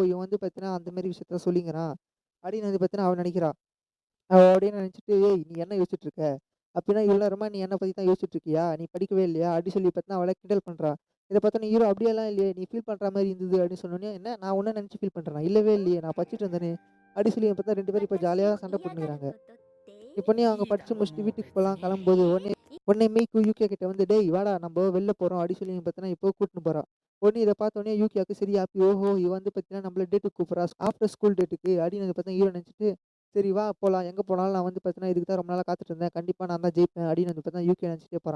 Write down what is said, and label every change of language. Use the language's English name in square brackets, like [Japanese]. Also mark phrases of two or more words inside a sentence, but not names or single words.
[Tamil] இவன் வந்து பார்த்தீங்கன்னா அந்த மாரி விஷயத்த சொல்லிங்கிறான். அப்படின்னு வந்து பார்த்தீங்கன்னா அவ நினைக்கிறா. அவ அப்படின்னு நினைச்சுட்டு, "ஏய்! நீ என்ன யோசிச்சுட்டு இருக்க? அப்படின்னா இவ்வளோ நேரமா நீ என்ன பத்தி தான் யோசிச்சுட்டு இருக்கியா? நீ படிக்கவே இல்லையா?" அப்படி சொல்லி பார்த்தீங்கன்னா அவள கிண்டல் பண்றா. இத பார்த்தோன்னே ஹீரோ "அப்படியெல்லாம் இல்லையே! நீ ஃபீல் பண்ற மாரி இருந்தது" அப்படின்னு சொன்னோனே, "என்ன நான் உன்ன நினைச்சு ஃபீல் பண்றேனா? இல்லவே இல்லையே! நான் படிச்சுட்டு இருந்தேனே!" அப்படி சொல்லி பார்த்தா 2 பேரும் இப்ப [Japanese] 私 [Tamil] ஜாலியா [Japanese] を [Tamil] சண்டை [Japanese] 嫌がる [Tamil] போட்டுன்னுருக்காங்க. [Japanese] ことって？ [Tamil] இப்ப நீ அவங்க [Japanese] いいだ [Tamil] படிச்சு [Japanese] ろう、 [Tamil] முடிச்சுட்டு [Japanese] もう [Tamil] வீட்டுக்கு [Japanese] 別 [Tamil] போலாம் [Japanese] に。 [Tamil] கிளம்பும்போது, உடனே மீக்கு யூகியா கிட்ட வந்து, "டேய் வாடா நம்ப வெளில போறோம்" அப்படி சொல்லி பார்த்தீங்கன்னா இப்போ கூட்டின்னு போறா. உடனே இத பார்த்தோனே யூகியாக்கு சரி ஹாப்பி. ஓஹோ! இவ வந்து பார்த்தீங்கன்னா நம்மள டேட்டுக்கு கூப்பிடுறா. [English] after school [Tamil] டேட்டுக்கு அப்படின்னு வந்து பார்த்தா ஹீரோ நினைச்சுட்டு, "சரி வா போலாம். எங்க போனாலும் நான் வந்து பார்த்தீங்கன்னா இதுக்கு தான் ரொம்ப நாளா காத்துட்டு இருந்தேன். கண்டிப்பா நான் தான் ஜெயிப்பேன்" அப்படின்னு வந்து பார்த்தா யூகி நினைச்சுட்டே போறான்.